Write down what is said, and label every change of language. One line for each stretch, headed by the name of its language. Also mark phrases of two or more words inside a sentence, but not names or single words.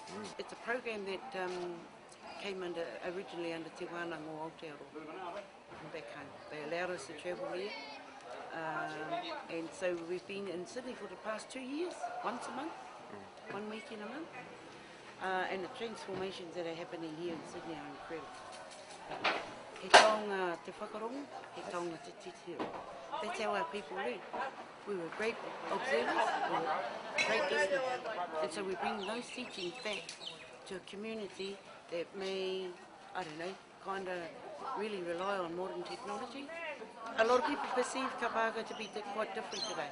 English: It's a program that came originally under Te Wānanga o Aotearoa from back home. They allowed us to travel here, and so we've been in Sydney for the past 2 years, once a month, 1 week in a month, and the transformations that are happening here in Sydney are incredible.
Māori: He taonga te whakarongo, he taonga te titiro.
English: That's how our people live. We were great observers, we were great listeners, and so we bring those teachings back to a community that may, I don't know, kind of really rely on modern technology. A lot of people perceive kapahaka to be quite different today.